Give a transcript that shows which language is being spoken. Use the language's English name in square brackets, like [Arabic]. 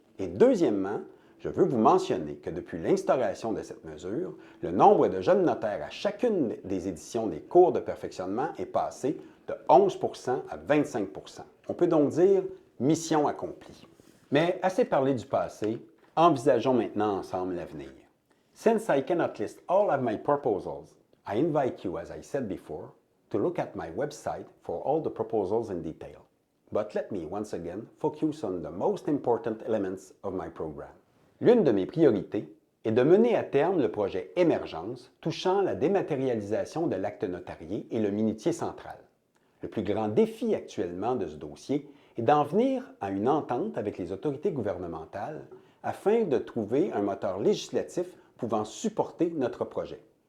[French] Et deuxièmement, je veux vous mentionner que depuis l'instauration de cette mesure, le nombre de jeunes notaires à chacune des éditions des cours de perfectionnement est passé de 11 % à 25 %. On peut donc dire mission accomplie. Mais assez parlé du passé, envisageons maintenant ensemble l'avenir. [English] Since I cannot list all of my proposals, I invite you, as I said before, to look at my website for all the proposals in detail. But let me once again focus on the most important elements of my program. [French] L'une de mes priorités est de mener à terme le projet Émergence touchant la dématérialisation de l'acte notarié et le minutier central. Le plus grand défi actuellement de ce dossier est d'en venir à une entente avec les autorités gouvernementales afin de trouver un moteur législatif pouvant supporter notre projet.